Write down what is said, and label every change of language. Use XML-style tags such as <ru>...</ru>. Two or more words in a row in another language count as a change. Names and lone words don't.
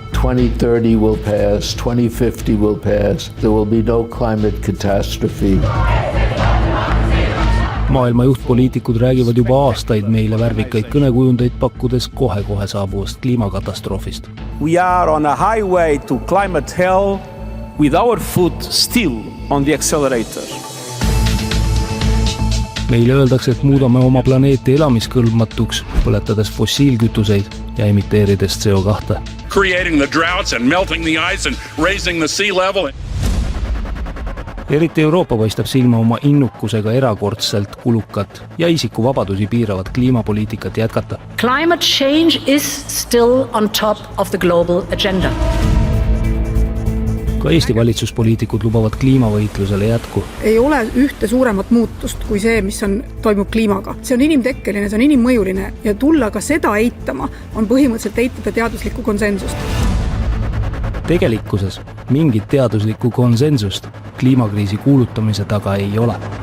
<en>2030 will pass, 2050 will pass, there will be no climate catastrophe.</en> <et>Maailma juhtpoliitikud räägivad juba aastaid meile värvikaid kõnekujundeid pakkudes kohe-kohe saabuvast kliimakatastroofist.</et> <en>We are on a highway to climate hell with our foot still on the accelerator.</en> <et>Meile öeldakse, et muudame oma planeeti elamiskõlbmatuks, põletades fossiilkütuseid ja emiteerides CO2.</et> <en>Creating the droughts and melting the ice and raising the sea level.</en> <et>Eriti Euroopa paistab silma oma innukusega erakordselt kulukat ja isiku vabadusi piiravat kliimapoliitikat jätkata.</et> <en>Climate change is still on top of the global agenda.</en> <et>Ka Eesti valitsuspoliitikud lubavad kliimavõitlusele jätku. Ei ole ühte suuremat muutust kui see, mis toimub kliimaga. See on inimtekkeline, see on inimmõjuline ja tulla ka seda eitama on põhimõtteliselt eitada teaduslikku konsensust. Tegelikkuses mingit teaduslikku konsensust kliimakriisi kuulutamise taga ei ole.</et>